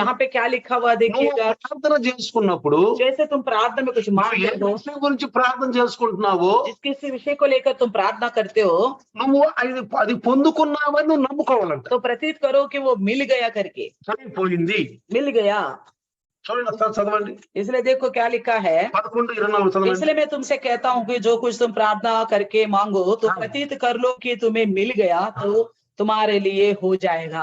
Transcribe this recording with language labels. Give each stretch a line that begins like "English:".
Hindi: यहाँ पे क्या लिखा हुआ देखिएगा।
Telugu: నువ్వు ప్రార్థన చేసుకున్నప్పుడు
Hindi: जैसे तुम प्रार्थना में कुछ
Telugu: నువ్వు
Hindi: मांगते
Telugu: ఏ
Hindi: हो,
Telugu: విషయం గురించి ప్రార్థన చేసుకుంటున్నావో
Hindi: जिस किसी विषय को लेकर तुम प्रार्थना करते हो,
Telugu: నువ్వు అది పొందుకున్నావని నువ్వు నమ్ముకోవాలంట.
Hindi: तो प्रतीत करो कि वो मिल गया करके,
Telugu: సరిపోయింది.
Hindi: मिल गया।
Telugu: చూడండి ఒకసారి చదవండి.
Hindi: इसलिए देखो क्या लिखा है।
Telugu: 11:24 చదవండి.
Hindi: इसलिए मैं तुमसे कहता हूँ कि जो कुछ तुम प्रार्थना करके मांगो तो हाँ। प्रतीत कर लो कि तुम्हें मिल गया, तो तुम्हारे लिए हो जाएगा।